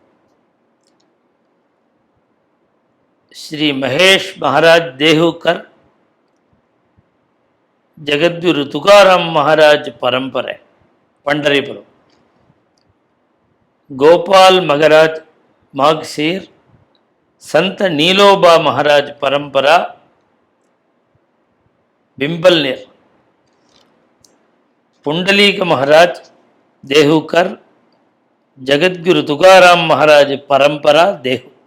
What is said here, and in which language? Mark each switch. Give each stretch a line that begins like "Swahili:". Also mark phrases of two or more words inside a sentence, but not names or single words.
Tamil: ஸ்ரீ மகேஷ் மகாராஜ் தேஹூக்கர், ஜெகத்குரு துகாராம் மகாராஜ் பரம்பரை பண்டரிபுரம். கோபால் மகராஜ் மாக்சீர்,
Marathi: संत नीलोबा महाराज परंपरा बिंबलनेर. पुंडलीक महाराज देहूकर, जगद्गुरु तुकाराम महाराज परंपरा देहू.